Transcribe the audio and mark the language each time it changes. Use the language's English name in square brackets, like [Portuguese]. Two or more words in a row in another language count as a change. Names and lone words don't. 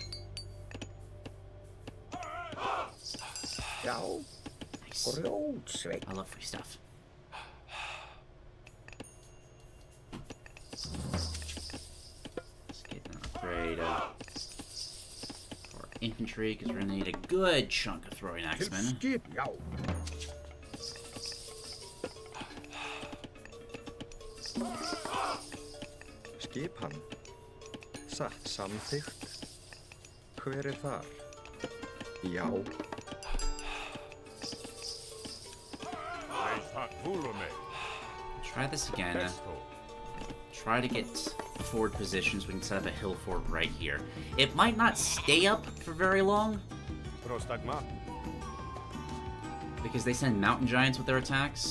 [English] Nice. I love free stuff. Let's get an upgrade for infantry, because we're going to need a good chunk of throwing axemen. [Icelandic] Skipan. Satt samþykkt. Hver þar? Já. [English] Try this again. Try to get forward positions. We can set up a hill fort right here. It might not stay up for very long, because they send mountain giants with their attacks.